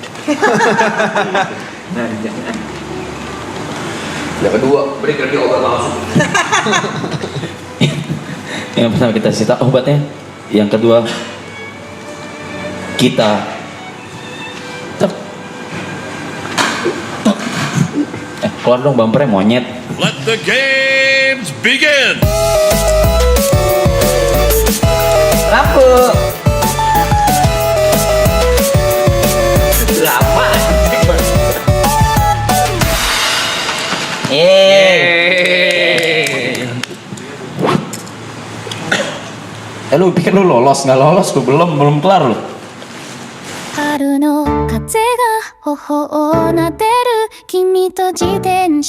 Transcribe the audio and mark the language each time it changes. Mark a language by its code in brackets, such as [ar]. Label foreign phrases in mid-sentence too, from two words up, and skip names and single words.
[id] Yang kedua, berikan dia obat langsung. Yang pertama kita sita obatnya. Yang kedua kita keluar dong bumpernya monyet. [en] Let the games begin! [id] Lampu. Lama. Lu pikir lu lolos, nggak lolos, lu belum kelar lu. [ja] 春の風が頬をなでる君と自転車